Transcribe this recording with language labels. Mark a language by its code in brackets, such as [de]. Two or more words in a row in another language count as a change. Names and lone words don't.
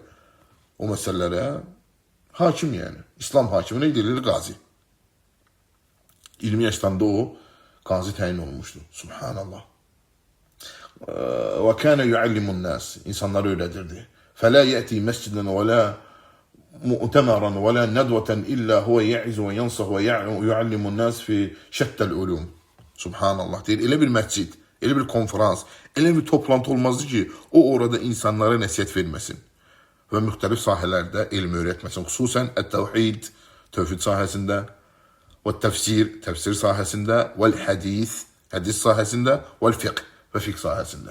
[az] O məsələlərə hakim yəni. İslam hakimi nə edilir? Qazi. 20 yaşlarında o qazi təyin olunmuşdu. [ar] سبحان الله وكان يعلم الناس. [az] İnsanları öyrədirdi. [ar] فلا يأتي مسجدا ولا مؤتمرا ولا ندوة إلا هو يعز وينصح ويعلم الناس في شتى العلوم. [az] Subhanallah deyir. Elə bir məscid, elə bir konferans, elə bir toplantı olmazdı ki, o orada insanlara nəsihət verməsin və müxtəlif sahələrdə elm öyrətməsin. Xüsusən ət-təvhid, tövhid sahəsində, və təfsir, təfsir sahəsində, vəl-hədis, hədis sahəsində, vəl-fiqh və fiqh sahəsində.